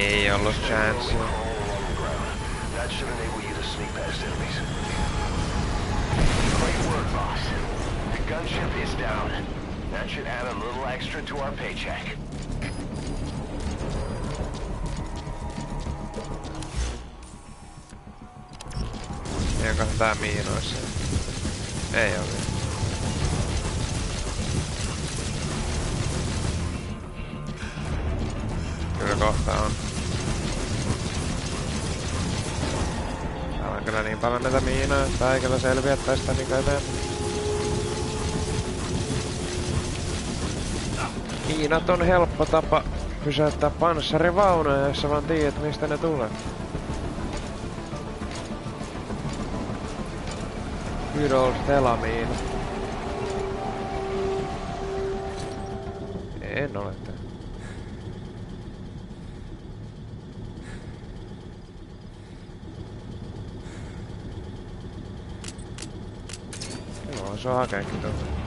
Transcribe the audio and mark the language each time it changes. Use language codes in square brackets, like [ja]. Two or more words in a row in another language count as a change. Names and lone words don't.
[fi] ei ollut chance. [en] That should enable you to sneak past enemies. Great work, boss. The gunship is down. That should add a little extra to our paycheck. [fi] Eiköhän tää miinoissa? Ei oo vielä. Kyllä kohta on. Täällä on kyllä niin paljon näitä miinoja, että ei kyllä selviä tästä niinku eteen. Miinat on helppo tapa pysäyttää panssarivaunuja, jos sä vaan tiedät mistä ne tulee. [en] Good old telamiina. [fi] En ole tehnyt. Joo, se on hakeekin tuolta.